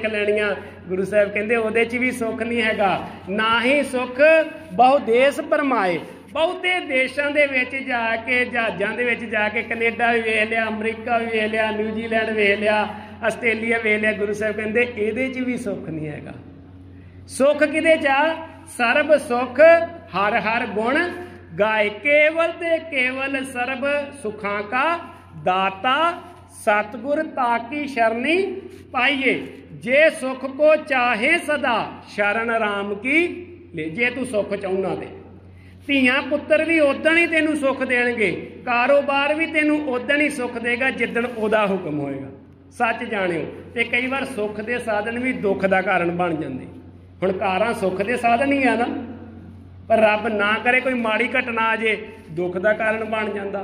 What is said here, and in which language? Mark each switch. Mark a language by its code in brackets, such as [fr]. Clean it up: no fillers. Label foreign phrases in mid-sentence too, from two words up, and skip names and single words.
[pa] ਲੈਣੀਆਂ ਗੁਰੂ ਸਾਹਿਬ ਕਹਿੰਦੇ ਉਹਦੇ 'ਚ ਵੀ ਸੁੱਖ ਨਹੀਂ ਹੈਗਾ ਨਾ ਹੀ ਸੁੱਖ ਬਹੁ ਦੇਸ਼ ਭਰਮਾਏ ਬਹੁਤੇ ਦੇਸ਼ਾਂ ਦੇ ਵਿੱਚ ਜਾ ਕੇ ਜਹਾਜ਼ਾਂ ਦੇ ਵਿੱਚ ਜਾ ਕੇ ਕੈਨੇਡਾ ਵੀ ਵੇਖ ਲਿਆ ਅਮਰੀਕਾ ਵੀ ਵੇਖ ਲਿਆ ਨਿਊਜ਼ੀਲੈਂਡ ਵੇਖ ਲਿਆ ਆਸਟ੍ਰੇਲੀਆ ਵੇਖ ਲਿਆ ਗੁਰੂ ਸਾਹਿਬ ਕਹਿੰਦੇ ਇਹਦੇ 'ਚ ਵੀ ਸੁੱਖ ਨਹੀਂ ਹੈਗਾ ਸੁੱਖ ਕਿਹਦੇ 'ਚ ਆ ਸਰਬ ਸੁੱਖ ਹਰ ਹਰ ਗੁਣ [hi] गाय केवल ते केवल सर्व सुखा का दाता सतगुर ताकी शरणी पाइये जे सुख को चाहे सदा शरण राम की ले जे तू सुख चाहना दे [pa] ਧੀਆਂ ਪੁੱਤਰ ਵੀ ਉਦਣ ਹੀ ਤੈਨੂੰ ਸੁੱਖ ਦੇਣਗੇ, ਕਾਰੋਬਾਰ ਵੀ ਤੈਨੂੰ ਉਦਣ ਹੀ ਸੁੱਖ ਦੇਗਾ ਜਿੱਦਣ ਉਹਦਾ ਹੁਕਮ ਹੋਏਗਾ। ਸੱਚ ਜਾਣਿਓ। ਤੇ ਕਈ ਵਾਰ ਸੁੱਖ ਦੇ ਸਾਧਨ ਵੀ ਦੁੱਖ ਦਾ ਕਾਰਨ ਬਣ ਜਾਂਦੇ। ਹੁਣ ਕਾਰਾਂ ਸੁੱਖ ਦੇ ਸਾਧਨ ਹੀ ਆ ਨਾ, ਪਰ ਰੱਬ ਨਾ ਕਰੇ ਕੋਈ ਮਾੜੀ ਘਟਨਾ ਆ ਜੇ ਦੁੱਖ ਦਾ ਕਾਰਨ ਬਣ ਜਾਂਦਾ।